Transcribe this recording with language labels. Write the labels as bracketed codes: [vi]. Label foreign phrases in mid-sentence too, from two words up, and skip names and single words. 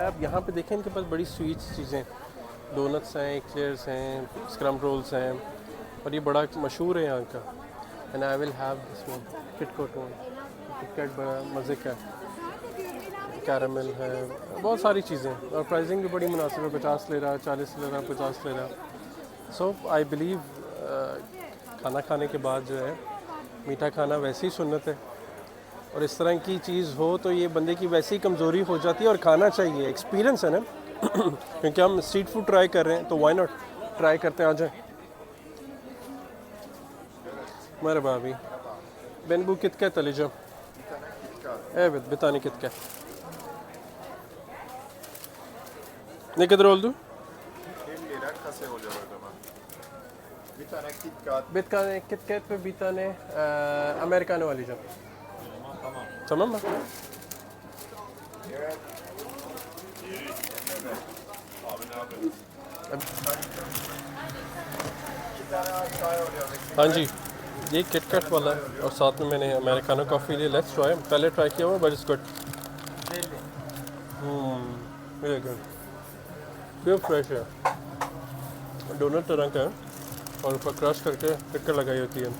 [ur] اب یہاں پے دیکھیں، ان کے پاس بڑی سویٹس چیزیں، ڈونٹس ہیں، ایکلیئرز ہیں, [en] scrum rolls [ur] ہیں، اور یہ بڑا مشہور ہے یہاں کا. [en] And I will have this one, KitKat one. [ur] کٹ کیٹ بڑا مزے کا، کیرامل ہے، بہت ساری چیزیں، اور پرائسنگ بھی بڑی مناسب ہے، 50 لے رہا، 40 لے رہا، 50 لے رہا. [en] So I believe [ur] کھانا کھانے کے بعد جو ہے میٹھا کھانا ویسے ہی سنت ہے، اور اس طرح کی چیز ہو تو یہ بندے کی ویسے ہی کمزوری ہو جاتی ہے، اور کھانا چاہیے، ایکسپیریئنس ہے نا. کیونکہ ہم [en] street food try [ur] کر رہے ہیں تو [en] why not try [ur] کرتے ہیں. آ جائے. [tr] Merhaba abi. Ben bu KitKat alacağım. Evet, bir tane KitKat. Ne kadar oldu? 50 lira kase oluyor o zaman. Bir tane KitKat. Bir tane KitKat ve bir tane Americano alacağım. Tamam. Tamam mı? Evet. Abi ne yapıyorsun? İki tane çay oluyor. [ur] ہاں جی، یہ کٹ کیٹ والا ہے اور ساتھ میں میں نے [en] Americano coffee [ur] لی. [en] Let's try, [ur] پہلے ٹرائی کیا ہوا [en] But it's good. Very good, pure fresh [ur] ہے، ڈونٹ طرح کا ہے اور اوپر کرش کر کے کٹ کیٹ لگائی ہوتی ہے.